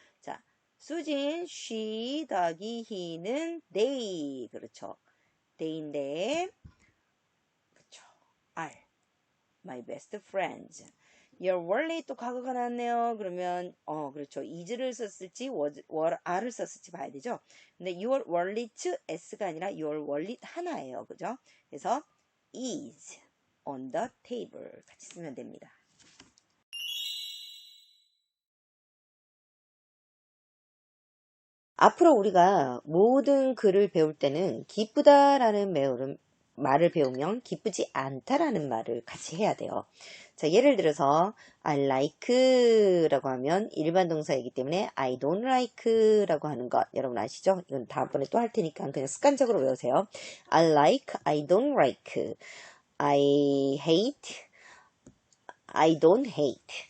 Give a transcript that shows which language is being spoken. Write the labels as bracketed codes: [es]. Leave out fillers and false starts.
[ko] 자, 수진, she, 더하기 he는 they. 그렇죠. they인데 그렇죠. [en] are my best friends. Your wallet [ko] 또 과거가 나왔네요. 그러면 그렇죠. is를 썼을지 are를 썼을지 봐야 되죠. 근데 your wallet s가 아니라 your wallet 하나예요. 그죠? 그래서 [en] is on the table [ko] 같이 쓰면 됩니다. 앞으로 우리가 모든 글을 배울 때는 기쁘다라는 말을 배우면 기쁘지 않다라는 말을 같이 해야 돼요. 자, 예를 들어서 [en] I like [ko] 라고 하면 일반 동사이기 때문에 [en] I don't like [ko] 라고 하는 것 여러분 아시죠? 이건 다음번에 또 할 테니까 그냥 습관적으로 외우세요. [en] I like, I don't like, I hate, I don't hate.